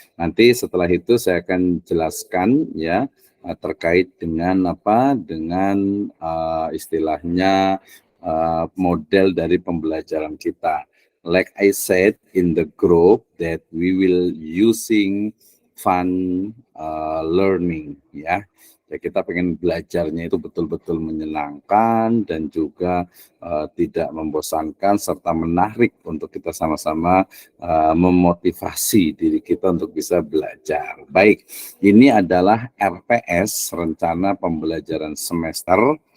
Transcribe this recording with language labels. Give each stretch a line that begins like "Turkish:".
Indonesian: Nanti setelah itu saya akan jelaskan, ya, terkait dengan dengan istilahnya model dari pembelajaran kita.
English: Like I said in the group that we will using fun learning, ya.
Indonesian: Ya, kita pengen belajarnya itu betul-betul menyenangkan dan juga tidak membosankan serta menarik untuk kita sama-sama memotivasi diri kita untuk bisa belajar. Baik, ini adalah RPS, rencana pembelajaran semester.